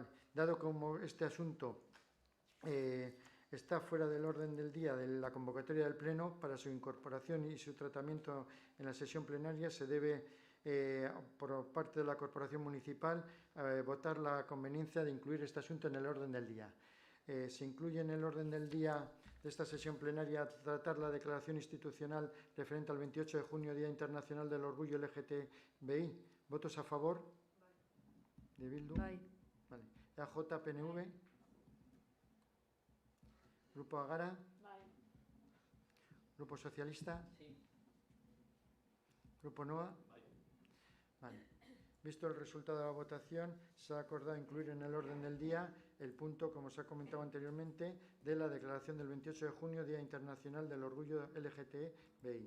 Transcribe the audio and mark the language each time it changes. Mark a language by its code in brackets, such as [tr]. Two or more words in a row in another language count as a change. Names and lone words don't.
[es] Dado como este asunto está fuera del orden del día de la convocatoria del Pleno, para su incorporación y su tratamiento en la sesión plenaria se debe, por parte de la Corporación Municipal, votar la conveniencia de incluir este asunto en el orden del día. Se incluye en el orden del día de esta sesión plenaria tratar la declaración institucional referente al 28 de junio, Día Internacional del Orgullo LGTBI. ¿Votos a favor? ¿De Bildu? [eu] Bai. [es] Vale. EAJ, PNV. Grupo Agara. [eu] Bai. [es] Grupo Socialista. Sí. Grupo NOA. Vale. Visto el resultado de la votación, se ha acordado incluir en el orden del día el punto, como se ha comentado anteriormente, de la declaración del 28 de junio, Día Internacional del Orgullo LGTBI.